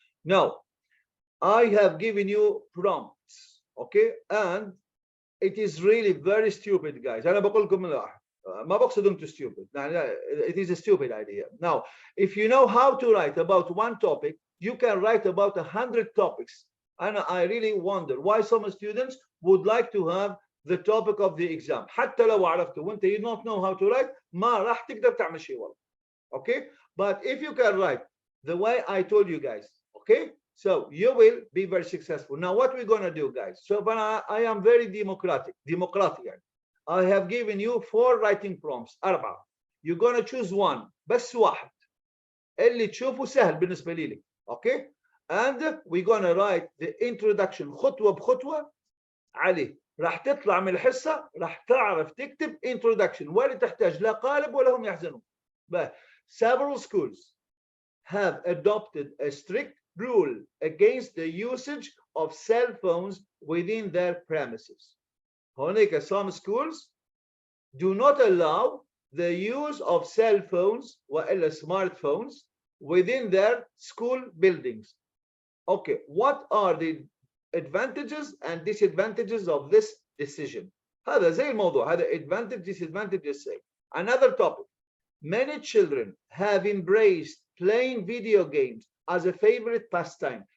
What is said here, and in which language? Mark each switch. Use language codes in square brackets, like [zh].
[en] Now I have given you prompts. Okay, and it is really very stupid, guys. [ar] أنا بقول لكم ما بقصد أنتم stupid. [en] It is a stupid idea. Now, if you know how to write about one topic, you can write about 100 topics. And I really wonder why some students would like to have the topic of the exam. [ar] حتى لو عرفته وانت [en] you don't know how to write [ar] ما راح تقدر تعمل شيء والله. [en] Okay, but if you can write the way I told you guys, okay, so you will be very successful. Now what we're going to do, guys, so I am very democratic. I have given you 4 writing prompts 4. You're going to choose one [ar] بس واحد اللي تشوفه سهل بالنسبة لي. [en] Okay, and we're going to write the introduction [ar] خطوة بخطوة عليه. راح تطلع من الحصة راح تعرف تكتب introduction ولا تحتاج لا قالب ولا هم يحزنون. [en] But several schools have adopted a strict rule against the usage of cell phones within their premises. [ar] هناك [en] some schools do not allow the use of cell phones [ar] وإلا [en] smartphones within their school buildings. Okay, what are the advantages and disadvantages of this decision? [ar] هذا زي الموضوع هذا [en] advantage disadvantages. Say another topic. Many children have embraced playing video games as a favorite pastime.